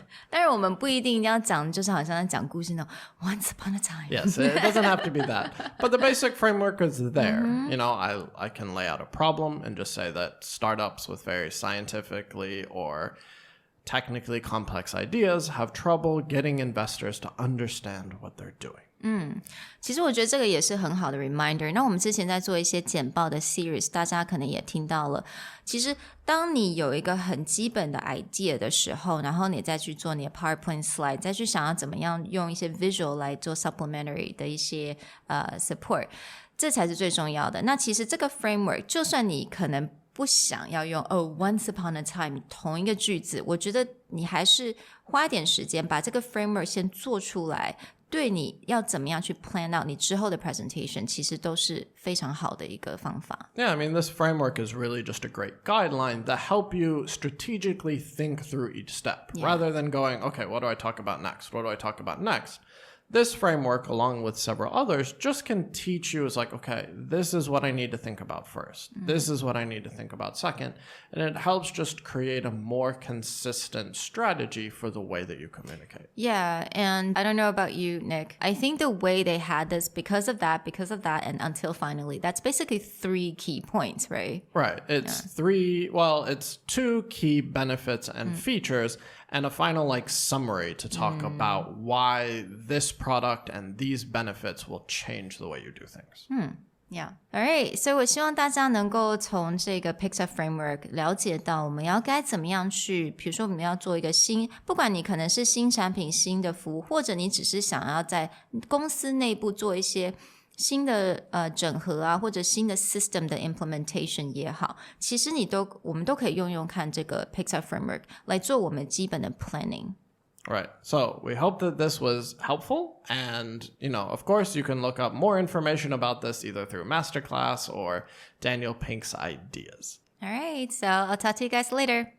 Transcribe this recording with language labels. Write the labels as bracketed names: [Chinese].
[Chinese] 但是我们不一定要讲，就是好像在讲故事那种 [English] Once upon a time. Yes, it doesn't have to be that. But the basic framework is there. You know, I can lay out a problem and just say that startups with very scientifically or technically complex ideas have trouble getting investors to understand what they're doing. [Chinese] 其实我觉得这个也是很好的 reminder。那我们之前在做一些简报的 series， 大家可能也听到了，其实当你有一个很基本的 idea 的时候，然后你再去做你的 PowerPoint slide， 再去想要怎么样用一些 visual 来做 supplementary 的一些 support， 这才是最重要的。那其实这个 framework 就算你可能不想要用 [English] once upon a time [Chinese] 同一个句子，我觉得你还是花一点时间把这个 framework 先做出来，对你要怎么样去 plan out 你之后的 presentation 其实都是非常好的一个方法。 [English] Yeah, I mean, this framework is really just a great guideline that help you strategically think through each step rather than going, okay, what do I talk about next? What do I talk about next? This framework, along with several others, just can teach you, it's like, okay, this is what I need to think about first. This is what I need to think about second. And it helps just create a more consistent strategy for the way that you communicate. Yeah, and I don't know about you, Nick. I think the way they had this, because of that, and until finally, that's basically 3 key points, right? Right. It's it's 2 key benefits and features, and a final summary to talk about why this product and these benefits will change the way you do things. Yeah. [Chinese] Alright, 所以我希望大家能够从这个 Pixar Framework 了解到我们要该怎么样去，比如说我们要做一个不管你可能是新产品、新的服务，或者你只是想要在公司内部做一些新的整合啊，或者新的 system 的 implementation 也好，其实我们都可以用看这个 Pixar Framework 来做我们基本的 planning. [English] Right. So we hope that this was helpful. And, of course, you can look up more information about this either through Masterclass or Daniel Pink's ideas. All right. So I'll talk to you guys later.